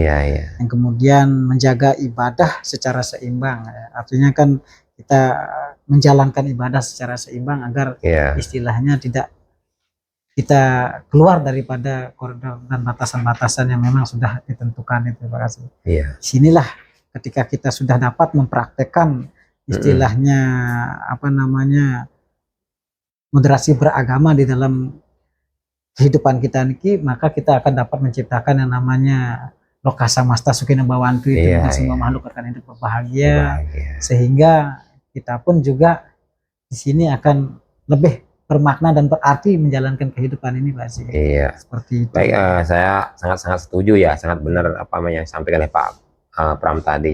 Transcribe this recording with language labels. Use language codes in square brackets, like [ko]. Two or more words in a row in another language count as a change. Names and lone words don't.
[id] Yang kemudian menjaga ibadah secara seimbang, artinya kan kita menjalankan ibadah secara seimbang agar istilahnya tidak kita keluar daripada koridor dan batasan-batasan yang memang sudah ditentukan itu Pak Kasih. Sinilah ketika kita sudah dapat mempraktekkan istilahnya apa namanya moderasi beragama di dalam kehidupan kita niki, maka kita akan dapat menciptakan yang namanya [sa] lokasa masta sukina bawantu [id] itu semua makhluk akan hidup berbahagia, sehingga kita pun juga di sini akan lebih bermakna dan berarti menjalankan kehidupan ini Pak Kasih. Seperti itu. Baik, saya sangat setuju ya, sangat benar apa yang disampaikan oleh Pak Pram tadi.